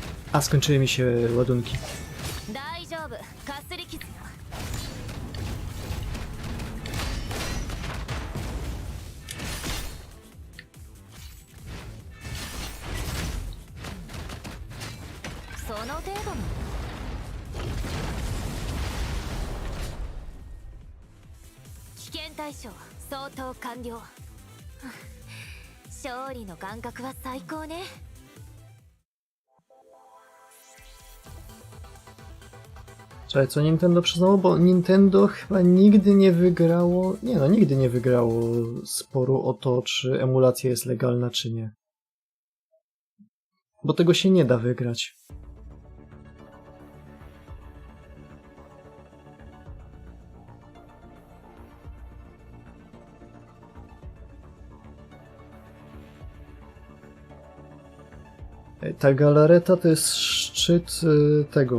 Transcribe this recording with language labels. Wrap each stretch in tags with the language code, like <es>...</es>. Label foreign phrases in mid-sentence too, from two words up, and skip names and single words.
<pl>A, skończyły mi się ładunki.</pl> <ja>大丈夫かすり傷よ。その程度の危険対象相当完了。勝利の感覚は最高ね。</ja> <pl>Czekaj, co Nintendo przyznało? Bo Nintendo chyba nigdy nie wygrało... Nie no, nigdy nie wygrało sporu o to, czy emulacja jest legalna, czy nie. Bo tego się nie da wygrać. Ta galareta to jest szczyt tego...</pl>